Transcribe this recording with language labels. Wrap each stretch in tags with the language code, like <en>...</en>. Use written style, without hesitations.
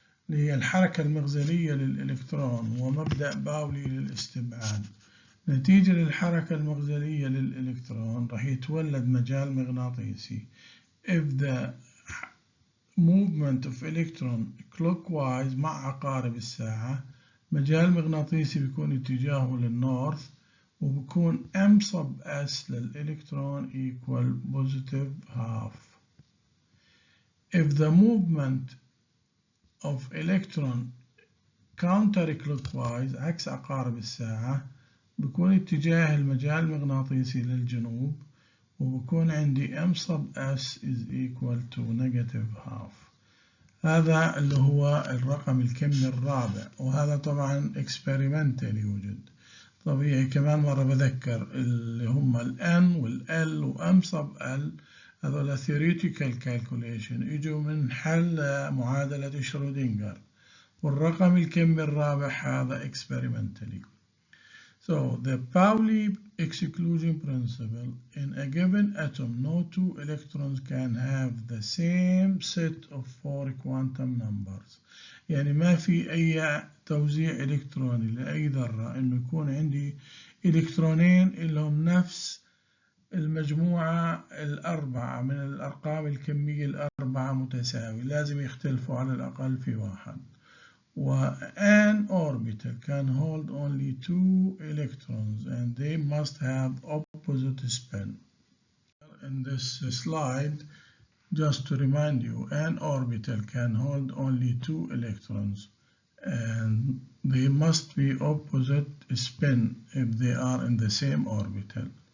<ar>اللي هي الحركة المغزلية للإلكترون ومبدأ باولي للاستبعاد. نتيجة للحركة المغزلية للإلكترون راح يتولد مجال مغناطيسي.</ar> <en>If the movement of electron clockwise</en> <ar>مع عقارب الساعة، مجال مغناطيسي بيكون اتجاهه للنورث وبيكون M sub S للإلكترون</ar> <en>equal positive half. If the movement of electron counterclockwise</en> <ar>عكس عقارب الساعة بيكون اتجاه المجال المغناطيسي للجنوب وبكون عندي m sub s</ar> <en>is equal to -half.</en> <ar>هذا اللي هو الرقم الكمي الرابع، وهذا طبعا experimental يوجد طبيعي. كمان مرة بذكر اللي هم ال N وال L و M sub L هذول</ar> <en>theoretical calculation</en> <ar>اجوا من حل معادلة شرودنجر، والرقم الكمي الرابع هذا experimentally.</ar> <en>So the Pauli exclusion principle, in a given atom no two electrons can have the same set of 4 quantum numbers.</en> <ar>يعني ما في أي توزيع إلكتروني لأي ذرة إنه يكون عندي إلكترونين لهم نفس المجموعة الأربعة من الأرقام الكمية الأربعة متساوي، لازم يختلفوا على الأقل في واحد.</ar> <en>An orbital can hold only 2 electrons and they must have opposite spin. In this slide, just to remind you, an orbital can hold only 2 electrons and they must be opposite spin if they are in the same orbital.</en>